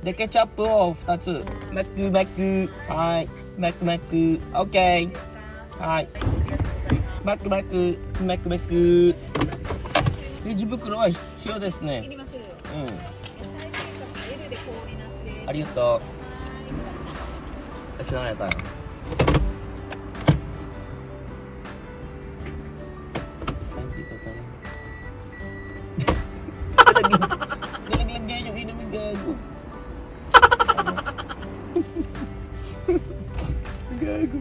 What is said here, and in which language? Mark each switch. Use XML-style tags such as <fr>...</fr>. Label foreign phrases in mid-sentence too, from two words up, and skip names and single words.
<ja>でケチャップを2つ。マックはい。マック OK はい。マックレジ袋は必要ですね。いります。うん。野菜生活 L で氷なしです。</ja> <tl>ありがとう。Kasi na kaya tayo. Nalaglag yung inumin gago. Gago.</tl>